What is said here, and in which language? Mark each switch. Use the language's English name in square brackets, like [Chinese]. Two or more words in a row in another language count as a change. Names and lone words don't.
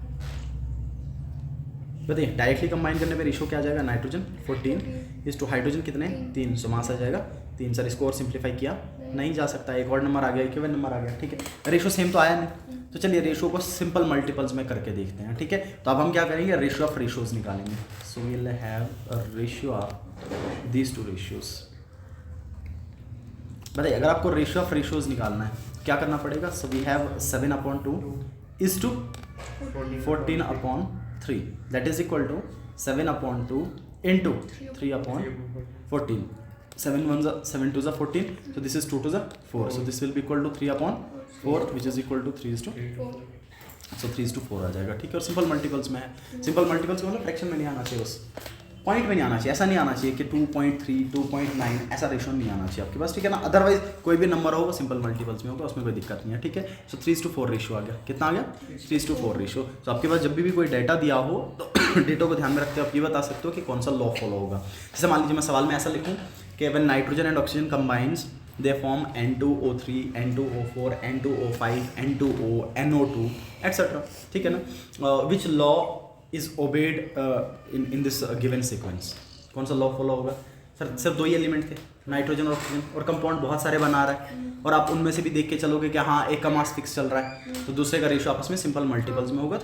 [Hindi] बताइए [English] directly combine [Hindi] करने पे रेशो क्या आ जाएगा, [English] nitrogen 14 is to hydrogen [Hindi] कितने 3, [English] so mass [Hindi] आ जाएगा 3। सर इसको और सिंप्लीफाई किया नहीं जा सकता, एक और नंबर आ गया, [English] equivalent number [Hindi] आ गया, ठीक है। [English] ratio same [Hindi] तो आया नहीं, तो चलिए रेशो को [English] simple multiples [Hindi] में करके देखते हैं, ठीक है। तो अब हम क्या करेंगे, [English] ratio of ratios [Hindi] निकालेंगे। [English] So we will have a ratio of these 2 ratios. [Hindi] बताइए अगर आपको [English] ratio of ratios [Hindi] निकालना है क्या करना पड़ेगा, [English] So we have 7/2 is to 14/3, that is equal to 7/2 into 3/14, 7 2 ज़ा 14, so this is 2 2 ज़ा 4, so this will be equal to 3/4 which is equal to 3:4, so 3:4 [Hindi] आ जाएगा, ठीक है। और [English] simple multiples [Hindi] में है, [English] simple multiples [Hindi] का मतलब फ्रैक्शन में नहीं आना चाहिए बस, पॉइंट में नहीं आना चाहिए, ऐसा नहीं आना चाहिए कि 2.3 2.9 ऐसा रेशो नहीं आना चाहिए आपके पास, ठीक है ना। अदरवाइज कोई भी नंबर हो वो [English] simple multiples [Hindi] में होगा, उसमें कोई दिक्कत नहीं है, ठीक है। सो 3:4 रेशो आ गया, कितना आ गया 3:4 रेशो। तो आपके पास जब भी कोई डेटा दिया हो तो डेटा को ध्यान में रखते हो आप ये बता सकते हो कि कौन सा [English] law follow [Hindi] होगा। जैसे मान लीजिए मैं सवाल में ऐसा लिखूँ कि [English] when nitrogen and oxygen combines they form N2O3 N2O4 N2O5 N2O NO2 etcetera, [Hindi] ठीक है ना। [English] Which law is obeyed in this given sequence, [Hindi] कौन सा लॉ फॉलो होगा। सर सिर्फ 2 ही एलिमेंट थे, नाइट्रोजन और ऑक्सीजन, और कंपाउंड बहुत सारे बना रहा है, और आप उनमें से भी देख के चलोगे कि हाँ एक का [English] mass fix [Hindi] चल रहा है, तो दूसरे का रेशियो आपस में [English] simple multiples [Hindi] में होगा।